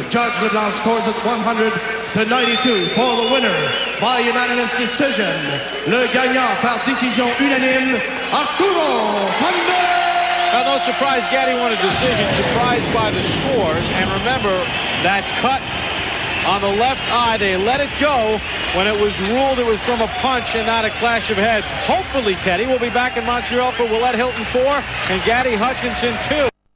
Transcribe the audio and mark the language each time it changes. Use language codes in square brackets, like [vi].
[en] Judge Leblanc scores it 100-92 for the winner by unanimous decision. [fr] Le gagnant par décision unanime, Arturo Gatti. [en] Now, no surprise, Gatti won a decision, surprised by the scores. And remember, that cut on the left eye, they let it go when it was ruled it was from a punch and not a clash of heads. Hopefully, Teddy will be back in Montreal for Willette Hilton 4 and Gatti Hutchinson 2.